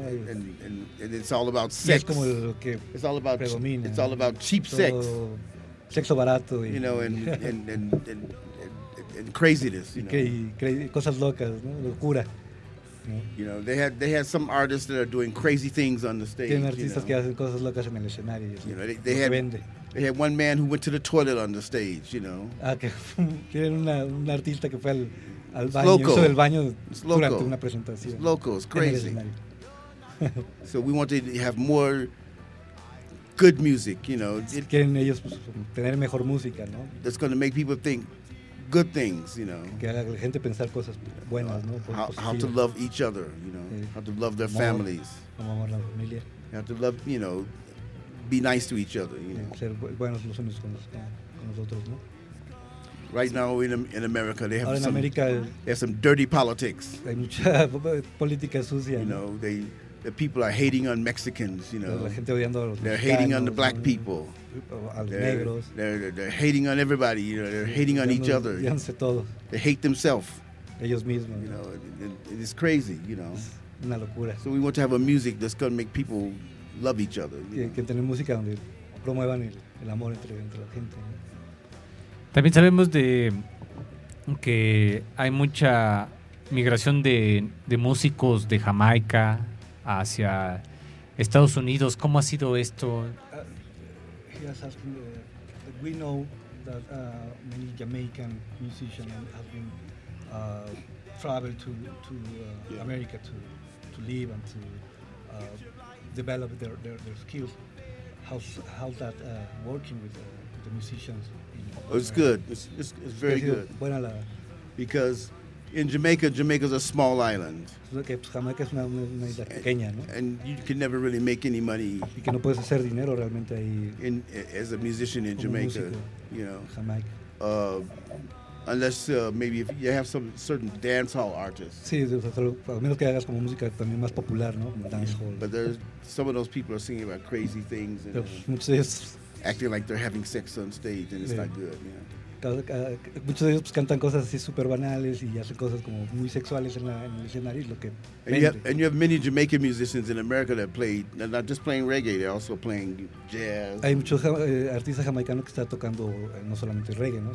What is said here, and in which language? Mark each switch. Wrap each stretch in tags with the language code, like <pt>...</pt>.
<en>And it's all about sex.</en> <es>Es como lo que</es> <en>it's all about</en> <es>predomina.</es> <en>It's all about cheap sex.</en> <es>Sexo barato.</es> <en>You know, and craziness, you know.</en> <es>Cosas locas, ¿no? Locura.</es> <en>You know, they had some artists that are doing crazy things on the stage.</en> <es>Tienen artistas que hacen cosas locas en el escenario.</es> <en>You know, they had</en> <es>vende.</es> <en>They had one man who went to the toilet on the stage, you know.</en> <es>Tienen un artista que fue al baño, hizo el baño durante una presentación.</es> <en>It's local, it's crazy. So we want to have more good music, you know.</en> <es>Quieren ellos tener mejor música, ¿no?</es> <en>That's going to make people think good things, you know.</en> <es>Que haga la gente pensar cosas buenas, ¿no?</es> <en>How to love each other, you know. How to love their families.</en> <es>Cómo amar la familia.</es> <en>You have to love, you know, be nice to each other, you know.</en> <es>Ser buenos los unos con los otros, ¿no?</es> <en>Right now in America they have some dirty politics.</en> <es>Hay mucha política sucia.</es> <en>You know, the people are hating on Mexicans, you know.</en> <es>La gente odiando a los mexicanos.</es> <en>They're hating on the black people.</en> <es>A los negros.</es> <en>They're hating on everybody, you know. They're hating on each other.</en> <es>Odiándose todos.</es> <en>They hate themselves.</en> <es>Ellos mismos.</es> <en>You know, it is crazy, you know.</en> <es>Una locura.</es> <en>So we want to have a music that's going to make people love each other.</en> <es>Que tener música donde promuevan el amor entre la gente, ¿no? También sabemos de que hay mucha migración de músicos de Jamaica hacia Estados Unidos. ¿Cómo ha sido esto?</es> <en>He's asking that we know that many Jamaican musicians have been traveled to America to live and to develop their skills. How's that working with the musicians? It's good. It's very good.</en> <es>Buena la.</es> <en>Because in Jamaica, Jamaica's a small island.</en> <es>Jamaica es una isla pequeña, ¿no?</es> <en>And you can never really make any money.</en> <es>Y que no puedes hacer dinero realmente ahí.</es> <en>As a musician in Jamaica, you know.</en> <es>Jamaica.</es> <en>Unless maybe if you have some certain dance hall artists.</en> <es>Sí, al menos que hagas como música también más popular, ¿no?</es> <en>Dance hall. But there's some of those people are singing about crazy things.</en> <es>Muchos de ellos.</es> <en>Acting like they're having sex on stage and it's not good. Yeah.</en> <es>Muchos de ellos cantan cosas así super banales y hacen cosas como muy sexuales en el escenario, lo que.</es> <en>And you have many Jamaican musicians in America that play, not just playing reggae, they're also playing jazz.</en> <es>Hay muchos artistas jamaicanos que están tocando no solamente reggae, ¿no?</es>